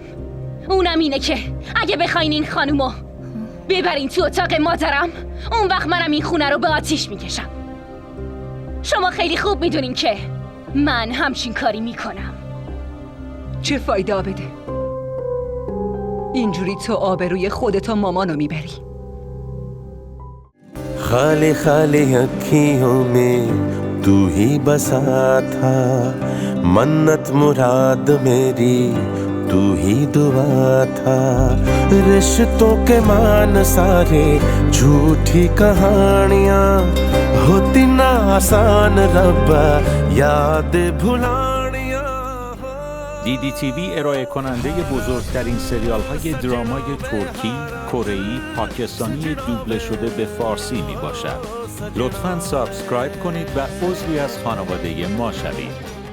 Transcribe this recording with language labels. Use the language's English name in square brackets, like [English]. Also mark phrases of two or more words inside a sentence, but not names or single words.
[Persian] اونم اینه که اگه بخواین این خانومو ببرین تو اتاق مادرم، اون وقت منم این خونه رو به آتیش میکشم. شما خیلی خوب میدونین که من همچین کاری میکنم. چه فایده بده؟ اینجوری تو آبروی خودت و مامانو میبری. [Hindi] खाली खाली अखियों में तू ही बसा था, मन्नत मुराद मेरी तू ही दुआ था। रिश्तों के मान सारे झूठी कहानियाँ, होती ना आसान रब्बा याद भुलानियाँ। [Persian] DDTV ارائه کننده بزرگترین سریال های درامای ترکی، کره‌ای، پاکستانی دوبله شده به فارسی می باشد. لطفاً سابسکرایب کنید و عضوی از خانواده ما شوید.